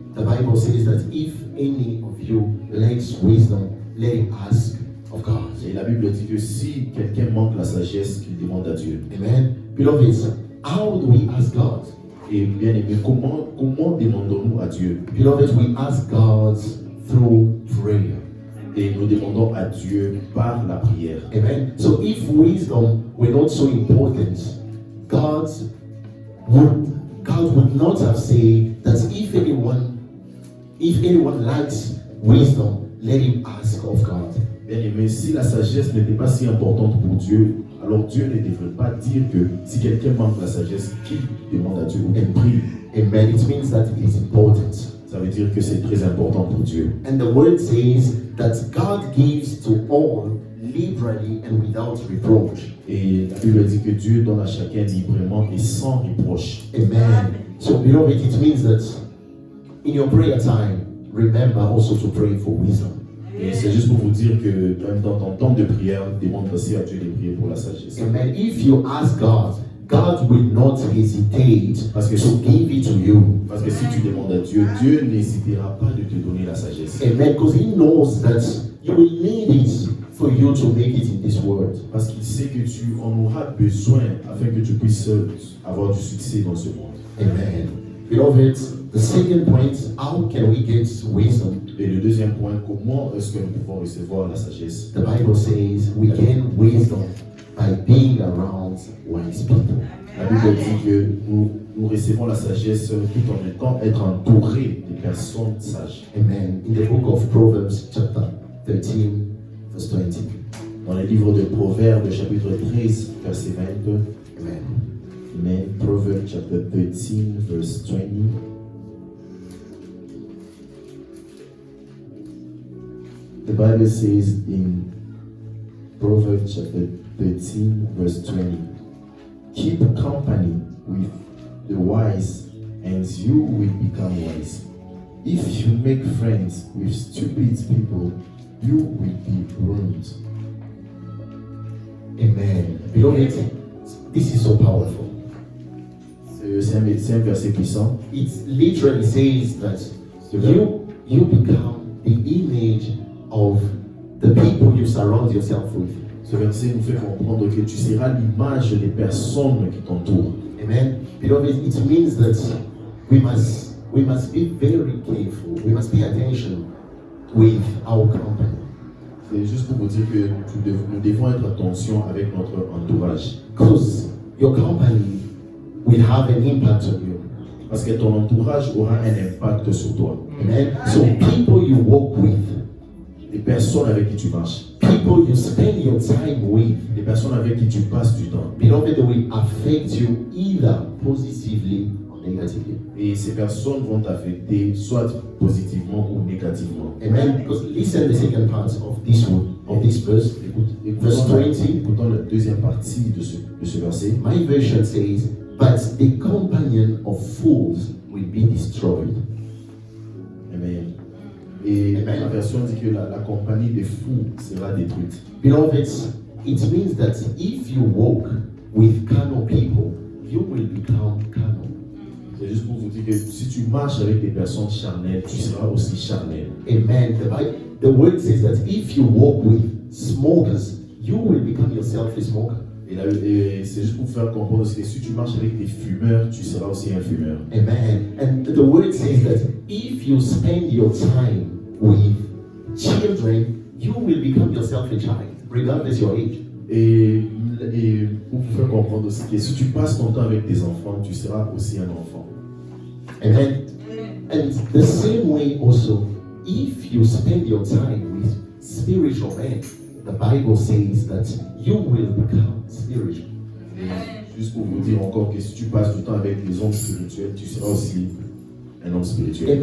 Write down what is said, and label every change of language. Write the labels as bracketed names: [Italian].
[English] The Bible says that if any of you lacks wisdom, let him ask of God. [French] Et la Bible dit que si quelqu'un manque la sagesse, qu'il demande à Dieu. [English] Amen. Beloved, how do we ask God? [French] Et bien aimé, comment demandons-nous à Dieu? [English] Beloved, we ask God through prayer. [French] Et nous demandons à Dieu par la prière. [English] Amen. So if wisdom were not so important, God would not have said that if anyone lacks wisdom, let him ask of God. [French] Bien aimé, si la sagesse n'était pas si importante pour Dieu, alors Dieu ne devrait pas dire que si quelqu'un manque la sagesse, qu'il demande à Dieu ou qu'il prie. [English] Amen. It means that it is important. [French] Ça veut dire que c'est très important pour Dieu. [English] And the word says that God gives to all liberally and without reproach. [French] Et la Bible dit que Dieu donne à chacun librement et sans reproche. [English] Amen. So beloved, it means that in your prayer time, remember also to pray for wisdom. [French] Et c'est juste pour vous dire que dans ton temps de prière, demande aussi à Dieu de prier pour la sagesse. [English] Amen. If you ask God, God will not hesitate [French] Parce que, [English] to give it to you. [French] parce que si tu demandes à Dieu, Dieu n'hésitera pas de te donner la sagesse. [English] Amen. Because He knows that you will need it for you to make it in this world. [French] Parce qu'il sait que tu en auras besoin afin que tu puisses avoir du succès dans ce monde. [English] Amen. Beloved, the second point, how can we get wisdom? [French] Et le deuxième point, comment est-ce que nous pouvons recevoir la sagesse? [English] The Bible says we gain wisdom by being around wise people. [French] La Bible dit que nous recevons la sagesse tout en étant être entouré des personnes sages. [English] Amen. In the book of Proverbs, chapter 13, verse 20. [French] Dans le livre de Proverbes, chapitre 13, verset 22. [English] Amen. Amen. Proverbs chapter 13, verse 20. The Bible says in Proverbs chapter 13, verse 20, keep company with the wise, and you will become wise. If you make friends with stupid people, you will be ruined. Amen. Beloved, this is so powerful. [French] C'est un verset puissant. [English] It literally says that you become the image of the people you surround yourself with. [French] Ce verset nous fait comprendre que tu seras l'image des personnes qui t'entourent. [English] Amen. Beloved, it means that we must be very careful. We must pay attention with our company. [French] C'est juste pour vous dire que nous devons être attention avec notre entourage. [English] Because your company will have an impact on you. [French] Parce que ton entourage aura un impact sur toi. [English] Amen. So people you walk with, [French] Les personnes avec qui tu marches, [English] people you spend your time with, [French] les personnes avec qui tu passes du temps. [English] beloved, they will affect you either positively or negatively. [French] Et ces personnes vont t'affecter soit positivement ou négativement. [English] Amen. Because listen the second part of this one, of this verse. Verse 20. [French] Écoutons la deuxième partie de ce verset. [English] My version says, but the companion of fools will be destroyed. Amen. [French] Et [English] Amen. [French] la version dit que la compagnie des fous sera détruite. [English] Beloved, it means that if you walk with carnal people, you will become carnal. [French] C'est juste pour vous dire que si tu marches avec des personnes charnelles, tu seras aussi charnel. [English] Amen. The word says that if you walk with smokers, you will become yourself a smoker. [French] Et c'est juste pour faire comprendre que si tu marches avec des fumeurs, tu seras aussi un fumeur. [English] Amen. And the word says that if you spend your time with children, you will become yourself a child, regardless your age. [French] Et pour vous faire comprendre aussi que si tu passes ton temps avec tes enfants, tu seras aussi un enfant. [English] Amen. And the same way also, if you spend your time with spiritual men, the Bible says that you will become spiritual. [French] Et juste pour vous dire encore que si tu passes du temps avec les hommes spirituels, tu seras aussi un homme spirituel.